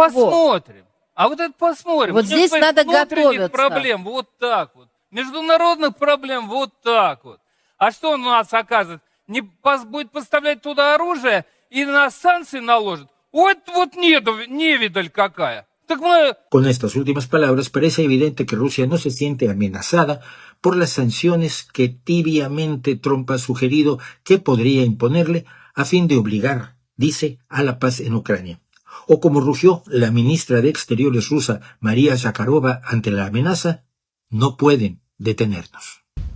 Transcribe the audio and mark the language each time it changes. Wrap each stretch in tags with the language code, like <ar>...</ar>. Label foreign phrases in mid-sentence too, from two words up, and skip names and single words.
<ru>А посмотрим. А вот это посмотрим. Вот здесь надо готовиться. Проблем вот так вот. Международных проблем вот так вот. А что он у нас оказывает? Не будет поставлять туда оружие и на санкции наложит? Вот невидаль какая.</ru> <es>Con estas últimas palabras parece evidente que Rusia no se siente amenazada por las sanciones que tibiamente Trump ha sugerido que podría imponerle a fin de obligar, dice, a la paz en Ucrania. O como rugió la ministra de Exteriores rusa, María Zakharova, ante la amenaza, no pueden detenernos.</es>